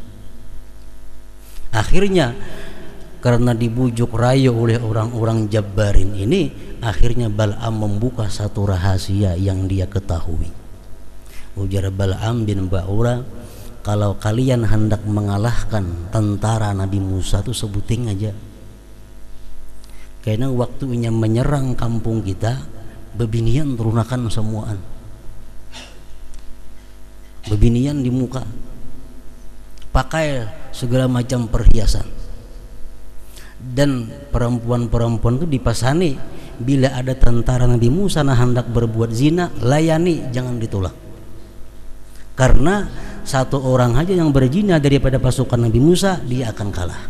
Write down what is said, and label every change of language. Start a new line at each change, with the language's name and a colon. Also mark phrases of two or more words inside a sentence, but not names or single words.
Indonesian: Akhirnya karena dibujuk rayu oleh orang-orang Jabbarin ini, akhirnya Bal'am membuka satu rahasia yang dia ketahui. Ujar Bal'am bin Ba'ura, kalau kalian hendak mengalahkan tentara Nabi Musa itu sebuting aja. Karena waktunya menyerang kampung kita, bebinian terunakan semuaan. Bebinian di muka, pakai segala macam perhiasan. Dan perempuan-perempuan itu dipasani, bila ada tentara Nabi Musa nah hendak berbuat zina, layani, jangan ditolak. Karena satu orang aja yang berzina daripada pasukan Nabi Musa, dia akan kalah.